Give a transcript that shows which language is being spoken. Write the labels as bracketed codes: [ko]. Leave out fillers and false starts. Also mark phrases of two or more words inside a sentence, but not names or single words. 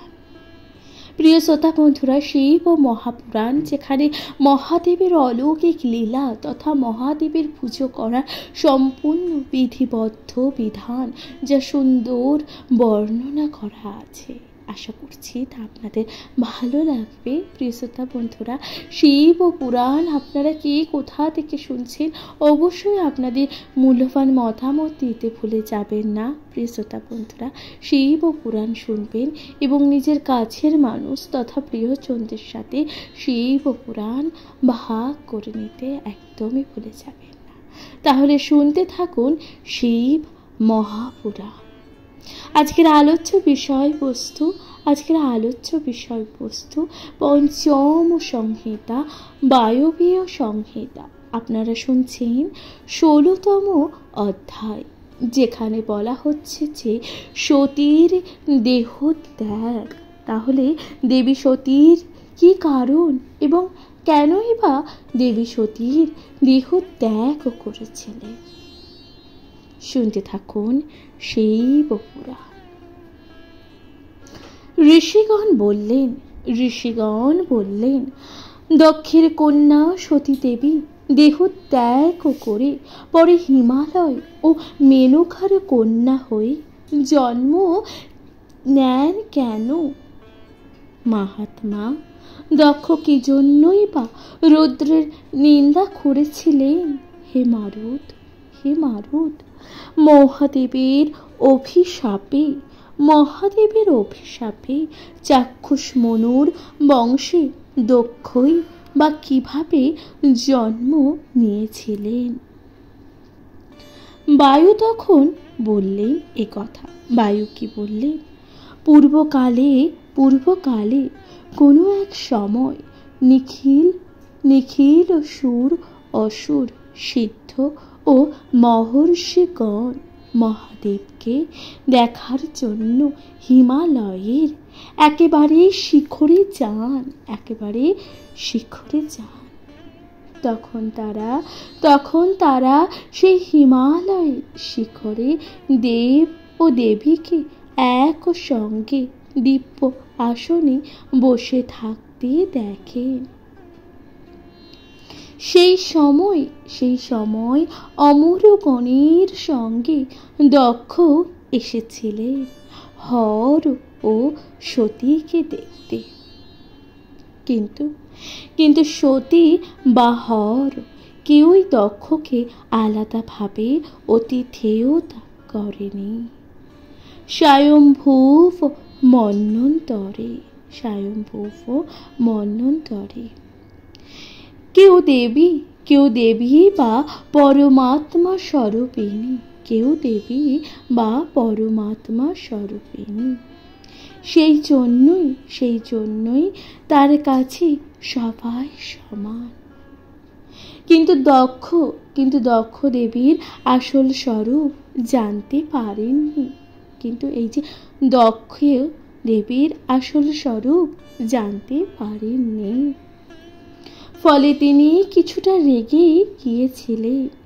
[bn] প্রিয় শ্রোতা বন্ধুরা শিব মহাপুরাণ যেখানে মহাদেবের অলৌকিক লীলা তথা মহাদেবের পুজো করার সম্পূর্ণ বিধিবদ্ধ বিধান যা সুন্দর বর্ণনা করা আছে। আশা করছি তা আপনাদের ভালো লাগবে। প্রিয় শ্রোতা বন্ধুরা শিব পুরাণ আপনারা কে কোথা থেকে শুনছেন অবশ্যই আপনাদের মূল্যবান মতামত দিতে ভুলে যাবেন না। প্রিয় শ্রোতা বন্ধুরা শিব পুরাণ শুনবেন এবং নিজের কাছের মানুষ তথা প্রিয়জনদের সাথে শিব পুরাণ ভাগ করে নিতে একদমই ভুলে যাবেন না। তাহলে শুনতে থাকুন শিব মহাপুরাণ। আজকের আলোচ্য বিষয় বস্তু পঞ্চম সংহিতা বায়বীয় সংহিতা। আপনারা শুনছেন 16তম অধ্যায় যেখানে বলা হচ্ছে যে সতীর দেহত্যাগ। তাহলে দেবী সতীর কি কারণ এবং কেনই বা দেবী সতীর দেহত্যাগ করেছিলেন শুনতে থাকুন শিব পুরাণ। ঋষিগণ বলেন দক্ষের কন্যা সতী দেবী দেহত্যাগ করে পরে হিমালয় ও মেনুকার কন্যা হয়ে জন্ম নেন কেন? মহাত্মা দক্ষ কি জন্যই বা রুদ্রের নিন্দা করেছিলেন? হে মারুত মহাদেবের অভিশাপে চাক্ষুষ মনুর বংশে দক্ষই বা কিভাবে জন্ম নিয়েছিলেন? বায়ু তখন বললেন এ কথা। বায়ু কি বললেন? পূর্বকালে কোনো এক সময় নিখিল সুর অসুর সিদ্ধ ও মহর্ষিগণ মহাদেবকে দেখার জন্য হিমালয়ের একেবারে শিখরে যান। তখন তারা সেই হিমালয় শিখরে দেব ও দেবীকে এক সঙ্গে দিব্য আসনে বসে থাকতে দেখেন। সেই সময় অমরগণের সঙ্গে দক্ষ এসেছিলেন হর ও সতীকে দেখতে। কিন্তু সতী বা হর কেউই দক্ষকে আলাদাভাবে অতিথেয়তা করেনি। স্বয়ম্ভুব মন্বন্তরে কেউ দেবী বা পরমাত্মা স্বরূপিণী সেই জন্যই তার কাছে সবাই সমান। কিন্তু দক্ষ দেবীর আসল স্বরূপ জানতে পারেননি। কিন্তু এই যে দক্ষ দেবীর আসল স্বরূপ জানতে পারেননি, ফলে তিনি কিছুটা রেগে গিয়েছিলেন।